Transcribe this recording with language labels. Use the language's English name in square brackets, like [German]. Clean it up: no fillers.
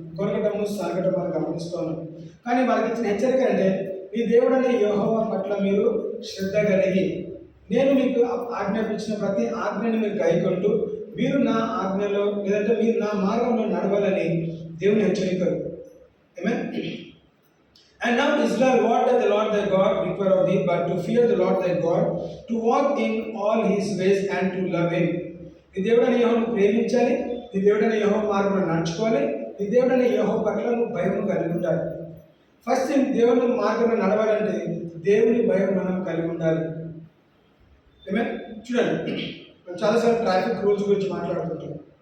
[Telugu] కొనకటము సాగటం మనం గమనిస్తున్నాం. కానీ వాళ్ళకి ఇచ్చిన హెచ్చరిక అంటే మీ దేవుడనే యెహోవా పట్ల మీరు శ్రద్ధ కలిగి నేను మీకు ఆజ్ఞాపించిన ప్రతి ఆజ్ఞను మీరు గైకొంటూ మీరు నా ఆజ్ఞలో లేదంటే మీరు నా మార్గంలో నడవాలని దేవుని హెచ్చరికలు. [English] And now Israel, what does the Lord thy God require of thee but to fear the Lord thy God, to walk in all his ways and to love him. [Telugu] నీ దేవుడైన యెహోవాను ప్రేమించాలి, నీ దేవుడైన యెహోవా మార్గంలో నడుచుకోవాలి, నీ దేవుడైన యెహోవా పట్ల నువ్వు భయం కలిగి ఉండాలి. ఫస్ట్ థింగ్, దేవుని మార్గంలో నడవాలంటే దేవుని భయం మనం కలిగి ఉండాలి. చూడండి, మనం చాలాసార్లు ట్రాఫిక్ రూల్స్ గురించి మాట్లాడుకుంటాం.